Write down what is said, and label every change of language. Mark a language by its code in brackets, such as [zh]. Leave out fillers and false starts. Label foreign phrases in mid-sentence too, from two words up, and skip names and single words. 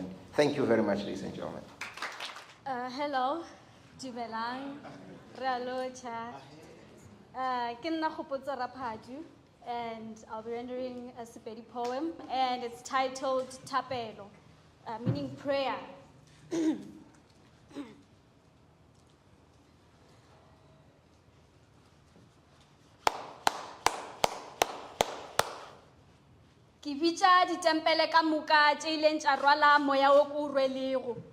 [en] Thank you very much, ladies and gentlemen. Hello, [nso] Dumelang, Ralocha. Kinna Khopotso Raphaju, [en] and I'll be rendering a Sepedi poem, and it's titled Tapelo, meaning prayer. [nso] Ke bitsa ditempele ka moka tse ileng tsa rwala moya o ko rwelego.